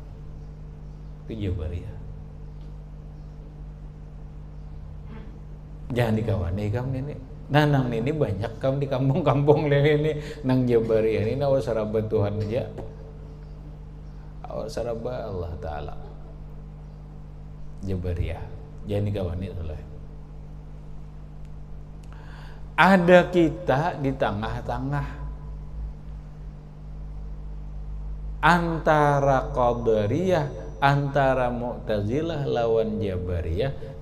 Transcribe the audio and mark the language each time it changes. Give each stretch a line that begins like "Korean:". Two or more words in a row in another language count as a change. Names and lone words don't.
Indonesian: Itu Jabariyah. Jangan dikawani kamu ini. Nah nang ini banyak kamu di kampung-kampung ini nang Jabariyah ini nawa saraba Tuhan aja. Awas saraba Allah Ta'ala. Jabariyah. Jangan dikawani oleh. Ada kita di tengah-tengah antara Qadariyah, antara Mu'tazilah lawan Jabariyah.